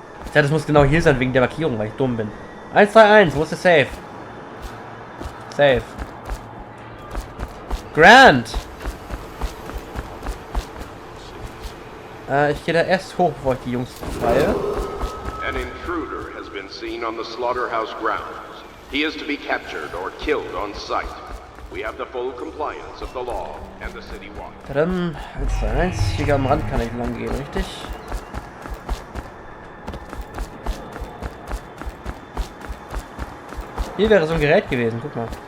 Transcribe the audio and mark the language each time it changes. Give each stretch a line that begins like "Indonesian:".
German: Ich dachte, das muss genau hier sein wegen der Markierung, weil ich dumm bin. 131, wo ist der Safe? Safe. Grant! Ich gehe da erst hoch, bevor ich die Jungs befreie.
English: An intruder has been seen on the slaughterhouse grounds. He is to be captured or killed on sight. We have the full compliance of the law and the city watch.
German: Dann 121, hier am Rand kann ich lang gehen, richtig? Hier wäre so ein Gerät gewesen, guck mal.